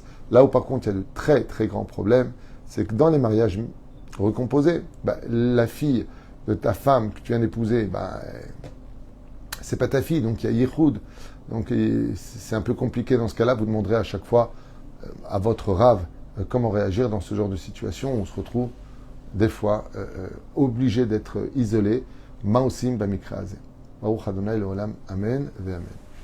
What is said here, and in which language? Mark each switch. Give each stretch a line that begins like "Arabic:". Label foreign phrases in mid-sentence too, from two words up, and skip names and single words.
French: Là où par contre il y a de très très grands problèmes, c'est que dans les mariages recomposés, la fille de ta femme que tu viens d'épouser, c'est pas ta fille, donc il y a yichud. Donc c'est un peu compliqué dans ce cas-là. Vous demanderez à chaque fois à votre rave comment réagir dans ce genre de situation où on se retrouve des fois obligé d'être isolé.
Hebrew: מעשים במקרא הזה. ברוך אדני לעולם. אמן ואמן.